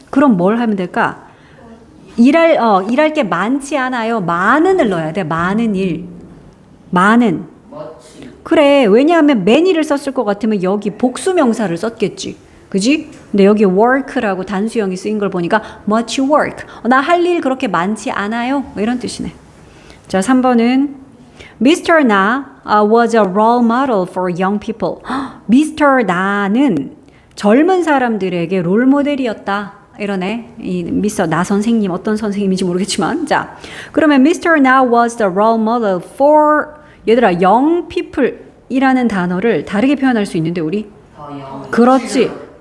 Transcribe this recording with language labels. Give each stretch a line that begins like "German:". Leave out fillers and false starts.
Korean: 그럼 뭘 하면 될까? 일할 게 많지 않아요. 많은을 넣어야 돼. 많은 일. 많은. 그래. 왜냐하면 many를 썼을 것 같으면 여기 복수명사를 썼겠지. 그지? 근데 여기 work라고 단수형이 쓰인 걸 보니까 much work. 나 할 일 그렇게 많지 않아요. 뭐 이런 뜻이네. 자, 3번은 Mr.
English: Na was a role model for young people. Mr.
Korean: Na는 젊은 사람들에게 롤 모델이었다. 이러네. 이 미스터 나 선생님 어떤 선생님인지 모르겠지만 자 그러면 Mr.
English: Na was the role model for
Korean: 얘들아 young people 이라는 단어를 다르게 표현할 수 있는데 우리 그렇지.